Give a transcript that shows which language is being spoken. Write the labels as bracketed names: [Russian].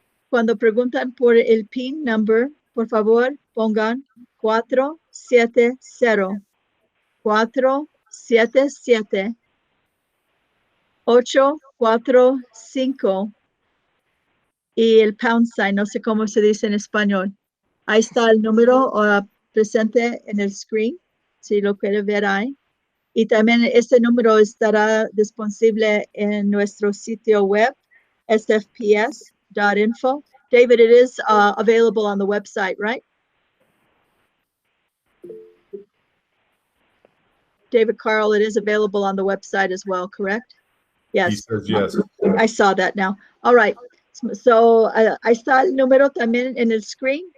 [Spanish] Cuando preguntan por el PIN number, por favor, pongan 477-845 y el pound sign, no sé cómo se dice en español. Ahí está el número presente en el screen, si lo quiere ver ahí. Y también este número estará disponible en nuestro sitio web, sfps.info. [English] David, it is available on the website, right? David Carl, it is available on the website as well, correct? Yes. He says yes. I saw that now. All right. [Spanish] So, ahí está el número también en el screen.